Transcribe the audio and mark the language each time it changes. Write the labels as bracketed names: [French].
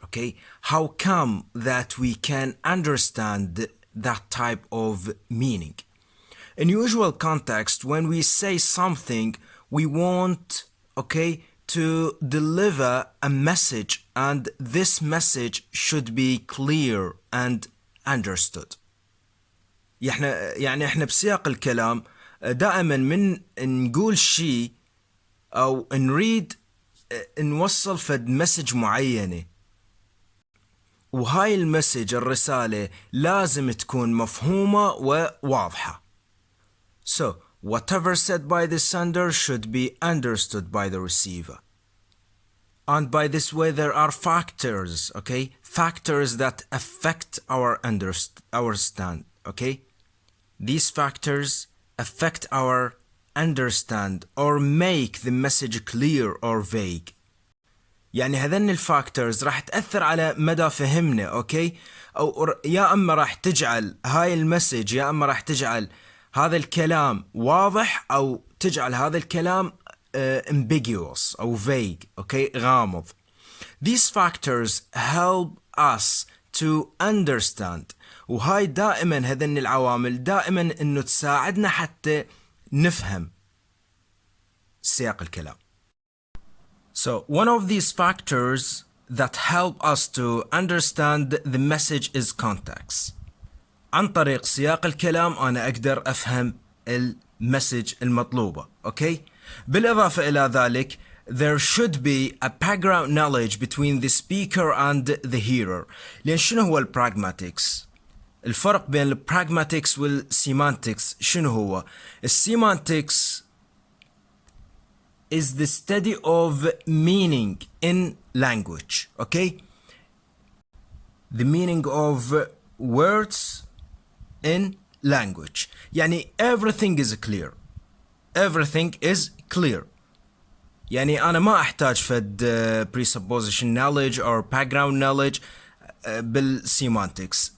[English] Okay, how come that we can understand that type of meaning? In usual context, when we say something, we want, okay, to deliver a message, and this message should be clear and understood. [Arabic] يعني احنا بسياق الكلام دائما من نقول شيء او نريد نوصل فد مسج معينة، وهاي المسج الرسالة لازم تكون مفهومة وواضحة. [English] So, whatever said by the sender should be understood by the receiver. And by this way, there are factors, okay? Factors that affect our understand, okay? These factors affect our understand or make the message clear or vague. [Arabic] يعني هذن الفاكتورز راح تأثر على مدى فهمنا، اوكي؟ او يا اما راح تجعل هاي المسج، يا اما راح تجعل هذا الكلام واضح او تجعل هذا الكلام ambiguous او vague، اوكي؟ غامض. [English] These factors help us to understand، [Arabic] وهاي دائما هذن العوامل دائما انه تساعدنا حتى نفهم سياق الكلام. [English] So, one of these factors that help us to understand the message is context. [Arabic] عن طريق سياق الكلام أنا أقدر أفهم المسج المطلوبة. [English] Okay? [Arabic] بالإضافة إلى ذلك, [English] there should be a background knowledge between the speaker and the hearer. [Arabic] لأن شنو هو البراغماتكس؟ الفرق بين البراغماتكس والسيمانتكس شنو هو؟ السيمانتكس [English] is the study of meaning in language. Okay? The meaning of words in language. يعني everything is clear. Everything is clear. [Arabic] يعني أنا ما أحتاج فد [English] presupposition knowledge or background knowledge [Arabic] بالsemantics.